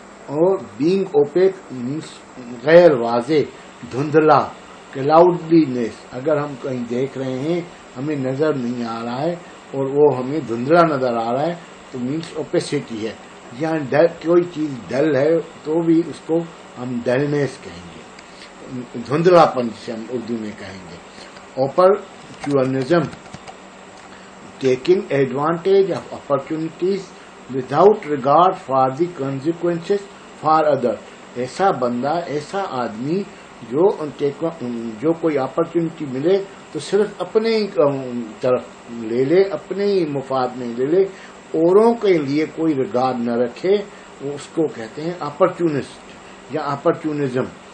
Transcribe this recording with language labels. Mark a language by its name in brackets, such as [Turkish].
[Urdu] اور [English] being opaque means [Urdu] غیر واضح, دھندلا, cloudiness, اگر ہم کہیں دیکھ رہے ہیں ہمیں نظر نہیں آ رہا ہے اور وہ ہمیں دھندلا نظر آ رہا ہے تو [English] means opacity [Urdu] ہے. یہاں کوئی چیز ڈل ہے تو بھی اس کو ہم ڈلنیس کہیں گے, دھندلا پن جسے ہم اردو میں کہیں گے. [English] opportunism, taking advantage of opportunities without regard for the consequences for others. [Urdu] ایسا بندہ, ایسا آدمی جو کوئی اپرچونٹی ملے تو صرف اپنے ہی طرف لے لے, اپنے ہی مفاد میں لے لے, اوروں کے لیے کوئی ریگارڈ نہ رکھے, وہ اس کو کہتے ہیں اپرچونسٹ یا اپرچونزم.